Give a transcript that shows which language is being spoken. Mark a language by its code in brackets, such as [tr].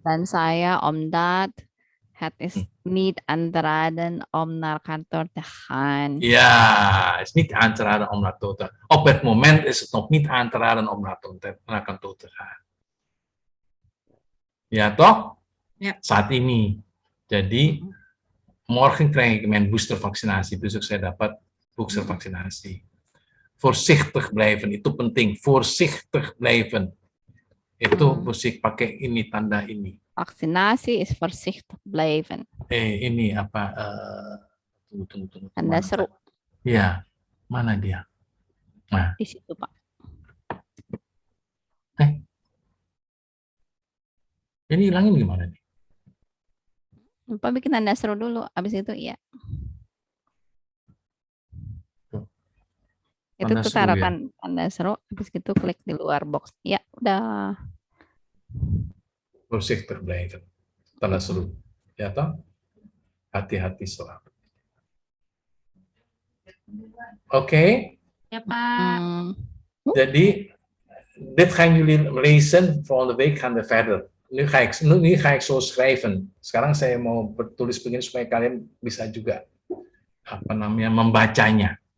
[id] Dan saya [nl] omdat het is niet aanteraden om naar kantoor te gaan. Ja, het is niet aan te raden om naar kantoor te gaan. Op het moment is het nog niet aan te raden om naar kantoor te gaan. Ja, toch? Ja. [id] Saat ini. [nl] Jadi, morgen krijg ik mijn boostervaccinatie. [id] Besok saya dapat boostervaccinatie. [nl] Voorzichtig blijven, [id] itu penting. [nl] Voorzichtig blijven. [id] Itu mesti pakai ini, tanda ini. [nl] Vaksinasi is voorzichtig blijven. [id] Ini apa? Tunggu. Tanda seru. Ya, mana dia? Nah. Di situ, Pak. Ini hilangin gimana nih? Pak bikin tanda seru dulu, abis itu ya. Itu tuh taruh tanda seru, habis itu klik di luar box. Ya, udah. [nl] Voorzichtig blijven. [id] Tanda seru. Ya toh? Hati-hati selalu. Oké. [nl] Ja, Pak. Jadi, dit gaan jullie lezen. Volgende week gaan we verder. Nu ga ik zo schrijven. [id] Sekarang saya mau bertulis begini supaya kalian bisa juga membacanya.